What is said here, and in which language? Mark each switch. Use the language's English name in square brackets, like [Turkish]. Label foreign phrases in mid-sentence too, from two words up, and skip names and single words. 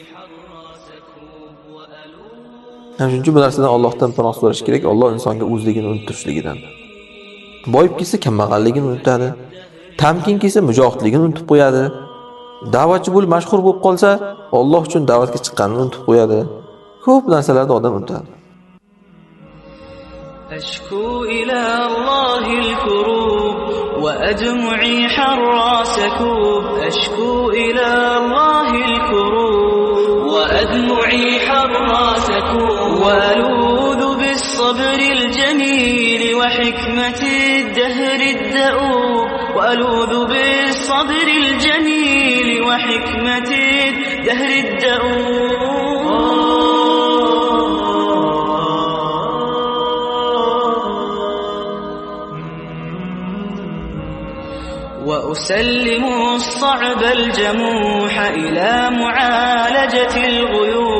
[Uzbek] Shuning uchun bu narsadan Allohdan panoh so'rash kerak. Alloh insonga o'zligini unuttirishligidan. Boyib kelsa kambag'alligini unutadi. Tamkin kelsa mujohidligini unutib qo'yadi. Da'vatchi bo'lib mashhur bo'lib qolsa, Alloh uchun da'vatga chiqqanini unutib qo'yadi. Ko'p narsalarni odam unutadi. [Arabic] أشكو إلى الله الكروب وأدمعي حرى سكوب. أشكو إلى الله الكروب وأدمعي حرى سكوب. وألوذ بالصبر الجميل وحكمة الدهر الدؤوب. وألوذ بالصبر الجميل وحكمة الدهر الدؤوب. وأسلم الصعب الجموح إلى معالجة الغيوب.